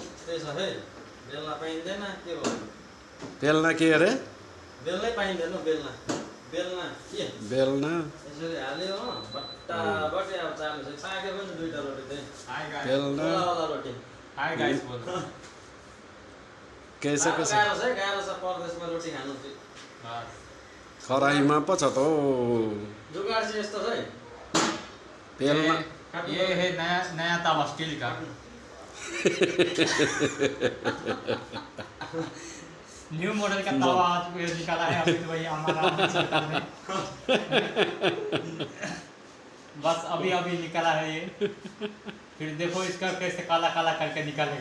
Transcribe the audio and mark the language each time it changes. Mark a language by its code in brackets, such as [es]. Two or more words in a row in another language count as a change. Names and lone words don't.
[ne] यस्तै छ है बेल्ना पाइँदैन के हो बेल्ना के अरे बेल्नै पाइँदैन बेल्ना बेल्ना के बेल्ना यसरी हाल्यो हो बट्टाबट्टी अब चालु छ पाक्यो पनि दुईटा रोटी चाहिँ बेल्ना [hi] वाला रोटी [en] hi guys बोल [hi] कैसे कैसे [ne] गाह्रो छ परदेशमा रोटी खानु चाहिँ खराईमा पो छ त हौ जुगाड चाहिँ यस्तो छ है बेल्ना [hi] ये है नया नया तवा स्टील का [en] new model [hi] का तवा आज निकाला है अभी तो भाई हमारा सरकार ने बस अभी अभी निकाला है ये फिर देखो इसका कैसे काला काला करके निकालेगा